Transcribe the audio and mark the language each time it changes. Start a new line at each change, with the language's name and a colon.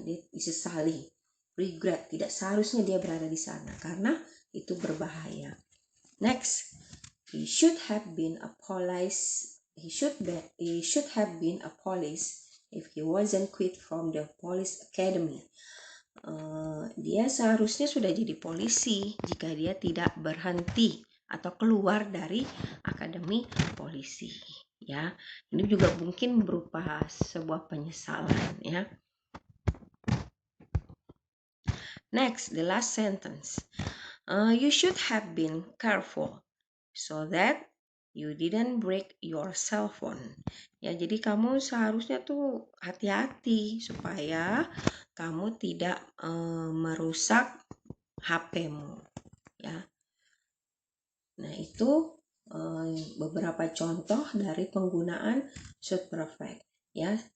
Indonesian: Dia disesali, regret, tidak seharusnya dia berada di sana karena itu berbahaya.
English: Next, he should have been a police. He should have been a police if he wasn't quit from the police academy.
Indonesian: Dia seharusnya sudah jadi polisi jika dia tidak berhenti atau keluar dari akademi polisi, ya. Ini juga mungkin berupa sebuah penyesalan, ya.
English: Next, the last sentence. You should have been careful so that you didn't break your cell phone.
Indonesian: Ya, jadi kamu seharusnya tuh hati-hati supaya kamu tidak merusak HP-mu, ya. Nah, itu beberapa contoh dari penggunaan should perfect, ya.